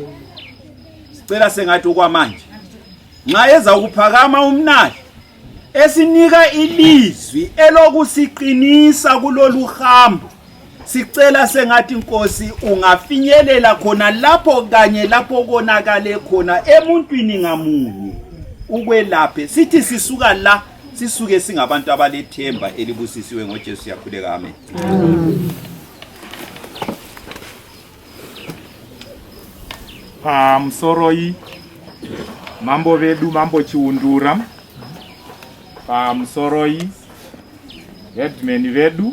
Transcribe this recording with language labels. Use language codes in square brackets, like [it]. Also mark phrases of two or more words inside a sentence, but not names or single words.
[nd] Sicela sengathi okwamanje nxa eza ukuphakama umnali esinika ilizwi elokusiqinisa kulolu hambo, sicela sengathi Nkosi ungafinyelela khona lapho kanye lapho konakale khona emuntwini ngamunye ukwelaphe. Sithi sisuka la sisuke singabantu abalethemba elibusisiwe ngoJesu yakhuleka. Amen. [sn] Msoroi mambo vedu, mambo Chiundura, Msoroi headmen vedu,